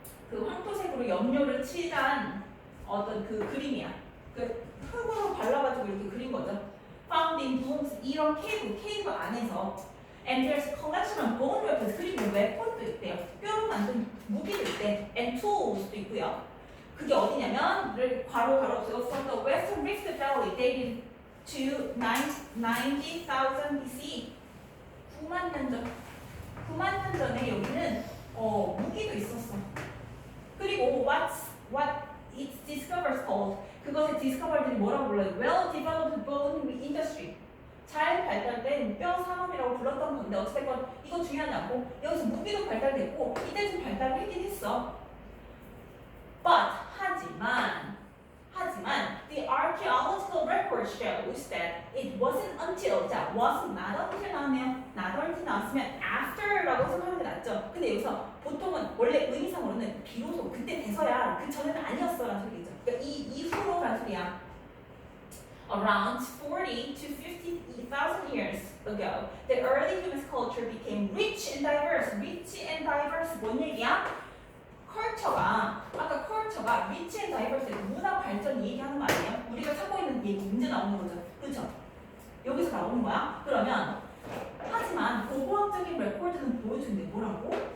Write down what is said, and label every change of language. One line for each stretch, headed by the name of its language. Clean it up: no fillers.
Korean: 그 황토색으로 염료를 칠한 어떤 그 그림이야. 그 흙으로 발라가지고 이렇게 그린 거죠.
English: Found in bones,
Korean: 이런 케이브 안에서.
English: And there's a collection of bone weapons,
Korean: 그리고 웨폰도 있대요. 뼈로 만든 무기도 있대. And tools도 있고요. 그게 어디냐면 괄호
English: from the Western Rift Valley dated to 90,000 BC.
Korean: 9만 년 전. 9만 년 전에 여기는 무기도 있었어. 그리고
English: what it discovers called,
Korean: 그것의 discover들이 뭐라고 불러요?
English: Well developed bone industry.
Korean: 잘 발달된 뼈 산업이라고 불렀던 건데 어쨌든 이건 중요하지 않고 여기서 무기도 발달됐고 이때 좀 발달하긴 했어.
English: But
Korean: 하지만
English: the archaeological record shows that it wasn't until, 자, wasn't not until
Korean: 나왔네요. not until 나왔으면 after라고 생각하는 게 낫죠. 근데 여기서 보통은 원래 의미상으로는 비로소 그때 돼서야 그 전에는 아니었어라는 소리죠. 그러니까 이 이후로라는 소리야.
English: Around 40 to 50,000 years ago, the early human culture became rich and diverse. Rich and diverse
Korean: 뭔 얘기야? 아까 컬처가
English: rich and diverse
Korean: 문화 발전 얘기하는 거 아니에요? 우리가 찾고 있는 얘기 문제 나오는 거죠. 그렇죠? 여기서 나오는 거야. 그러면 하지만 고고학적인 레코드는 보여주는데 뭐라고?